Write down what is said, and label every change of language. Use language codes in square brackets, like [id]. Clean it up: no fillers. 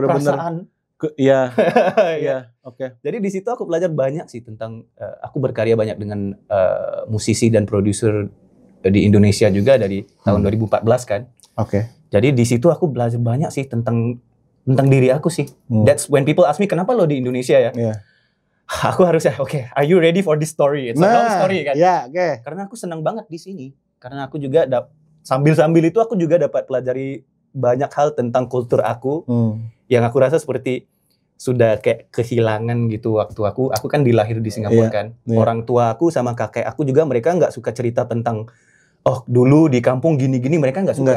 [id] benar-benar. Iya, oke. Jadi di situ aku belajar banyak sih tentang aku berkarya banyak dengan musisi dan produser di Indonesia juga dari tahun 2014 kan. Oke. Jadi di situ aku belajar banyak sih tentang diri aku sih. [en] That's when people ask me [id] kenapa lo di Indonesia ya. Aku harusnya [en] are you ready for this story? It's a long story [id] kan. Karena aku senang banget di sini. Karena aku juga sambil-sambil itu aku juga dapat pelajari banyak hal tentang kultur aku. Yang aku rasa seperti sudah kayak kehilangan gitu waktu aku kan dilahir di Singapura kan. Orang tua aku sama kakek aku juga mereka nggak suka cerita tentang dulu di kampung gini-gini, mereka nggak suka